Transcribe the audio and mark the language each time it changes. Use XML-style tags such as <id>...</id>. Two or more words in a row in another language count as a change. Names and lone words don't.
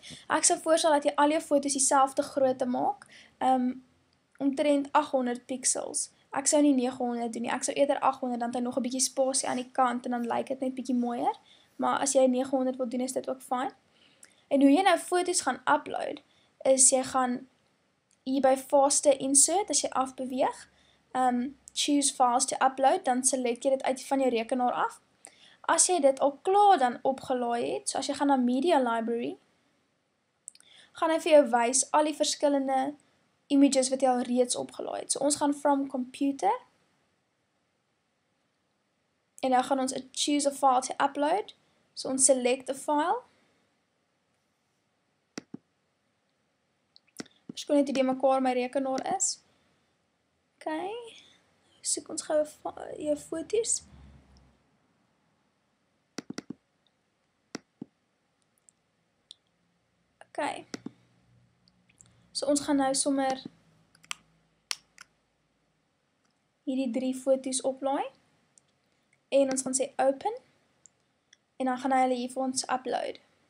<af>Ek sou voorstel dat jy al jou foto's dieselfde grootte maak, omtrent 800 pixels. Ek sou nie 900 doen nie, ek sou eerder 800, dan het hy nog 'n bietjie spasie aan die kant, en dan lyk dit net bietjie mooier, maar as jy 900 wil doen, is dit ook fyn. En hoe jy nou foto's gaan upload, is jy gaan hier by Faster Insert, as jy afbeweeg,</af> <en>choose files to upload,</en> <af>dan select jy dit uit van jou rekenaar af. As jy dit al klaar dan opgelaai het, so as jy gaan na Media Library, gaan hy vir jou wys al die verskillende images wat jy al reeds opgelaai het. So ons gaan</af> <en>from computer,</en> <af>en nou gaan ons</af> <en>choose a file to upload,</en> <af>so ons</af> <en>select a file.</en> <af>Verskoon net hoe die mekaar my rekenaar is. Okay, soek ons gou jou foto's. Okay, so ons gaan nou sommer hierdie 3 foto's oplaai, en ons gaan sê open, en dan gaan hy hulle hier vir ons upload.</af>